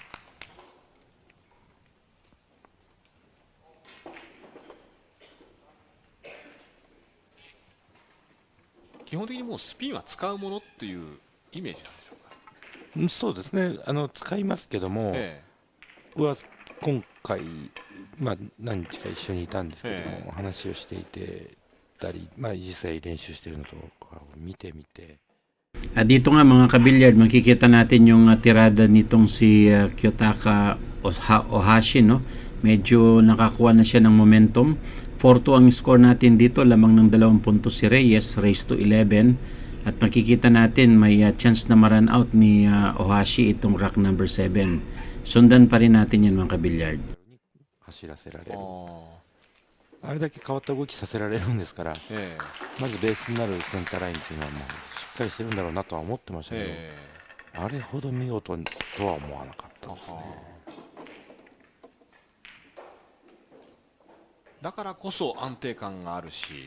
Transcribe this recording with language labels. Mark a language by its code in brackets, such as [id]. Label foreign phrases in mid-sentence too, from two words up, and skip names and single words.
[ja] 基本的にもうスピンは使うものっていうイメージなんでしょうか。そうですね、使いますけども、僕は今回、何日か一緒にいたんですけども、話をしていてたり、実際練習しているのとかを見てみて、 [tl] Dito nga mga kabilyard, makikita natin yung tirada nitong si Kyotaka Ohashi, no? Medyo nakakuha na siya ng momentum. 4-2 ang score natin dito, lamang ng 2 puntos si Reyes, [en] raised to 11. [tl] At makikita natin may chance na ma- [en] run out [tl] ni Ohashi itong [en] rack number 7. [tl] Sundan pa rin natin yan mga kabilyard. [ja] 走らせられる、あれだけ変わった動きさせられるんですから、まずベースになるセンターラインっていうのはもうしっかりしてるんだろうなとは思ってましたけど、あれほど見事とは思わなかったですね。だからこそ安定感があるし、